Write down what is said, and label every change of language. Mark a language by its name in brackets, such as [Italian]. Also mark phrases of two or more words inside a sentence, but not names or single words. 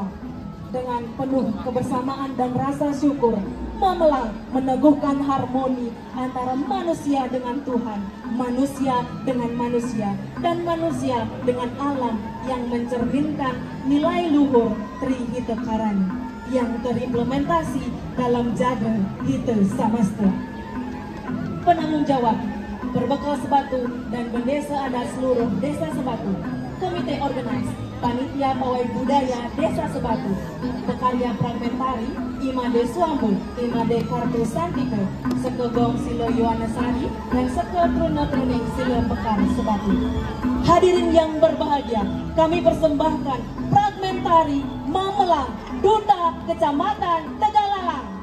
[Indonesian] Dengan penuh kebersamaan dan rasa syukur, Mamelang meneguhkan harmoni antara manusia dengan Tuhan, manusia dengan manusia, dan manusia dengan alam yang mencerminkan nilai luhur Trihita Karani yang terimplementasi dalam Jaga Hita Samasta. Penanggung jawab berbekal Sebatu dan bendesa adat seluruh desa Sebatu, komite organize, panitia pawai budaya desa Sebatu, pekarya fragmentari Imade Suambu, Imade Kartu Santike, Sekegong Silo Yohanesari, dan Seke Truna Truning Silo Pekar Sebatu. Hadirin yang berbahagia, kami persembahkan fragmentari Mamelang, Duta Kecamatan Tegalalang.